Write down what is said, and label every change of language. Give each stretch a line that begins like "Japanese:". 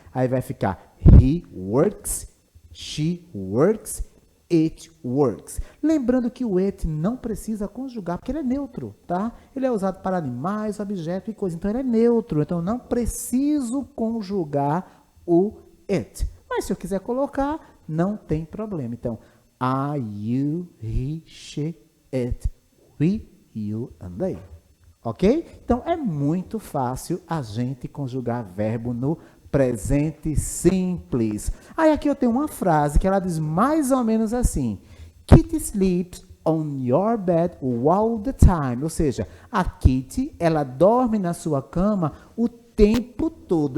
Portuguese: Aí vai ficar
English: he works, she works, it works.
Portuguese: Lembrando que o it não precisa conjugar, porque ele é neutro, tá? Ele é usado para animais, objeto e coisa. Então, ele é neutro. Então, eu não preciso conjugar o it. Mas, se eu quiser colocar, não tem problema.
English: Então, I, you, he, she, it, we, you and they.
Portuguese: Ok? Então, é muito fácil a gente conjugar verbo no presente simples. Aí aqui eu tenho uma frase que ela diz mais ou menos assim:
English: Kitty sleeps on your bed all the time.
Portuguese: Ou seja, a Kitty, ela dorme na sua cama o tempo todo.